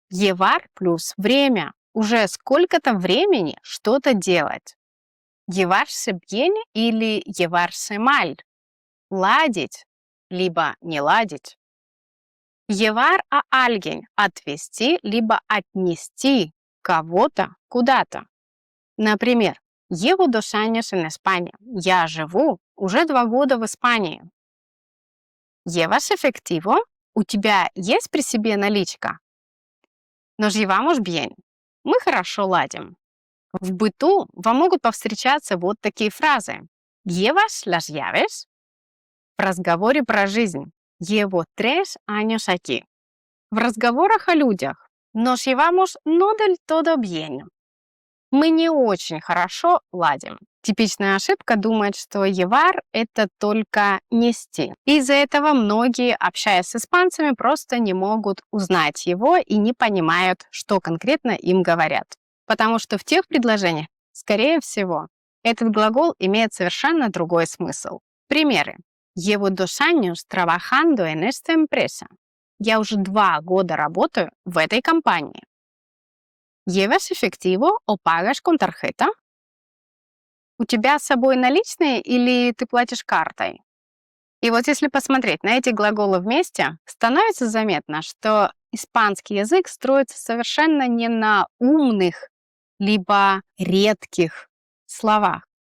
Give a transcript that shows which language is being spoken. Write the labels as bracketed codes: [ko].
[ru] Llevar плюс время – уже сколько-то времени что-то делать. [es] Llevarse bien [ru] или [es] llevarse mal [ru] – ладить, либо не ладить. [es] Llevar a alguien [ru] – отвезти, либо отнести кого-то куда-то. [es] Например, llevo 2 años en España. [ru] Я живу уже 2 года в Испании. [es] ¿Llevas efectivo? [ru] У тебя есть при себе наличка? [es] Nos llevamos bien. [ru] Мы хорошо ладим. В быту вам могут повстречаться вот такие фразы. [es] ¿Llevas las llaves? [ru] В разговоре про жизнь. [es] Llevo 3 años aquí. [ru] В разговорах о людях. [es] Nos llevamos no del todo bien. [ru] Мы не очень хорошо ладим. Типичная ошибка думать, что llevar – это только нести. Из-за этого многие, общаясь с испанцами, просто не могут узнать его и не понимают, что конкретно им говорят. Потому что в тех предложениях, скорее всего, этот глагол имеет совершенно другой смысл. Примеры. [es] Llevo 2 años trabajando en esta empresa. [ru] Я уже 2 года работаю в этой компании. [es] ¿Llevas efectivo o pagas con tarjeta? [ru] У тебя с собой наличные или ты платишь картой? И вот если посмотреть на эти глаголы вместе, становится заметно, что испанский язык строится совершенно не на умных, либо редких словах.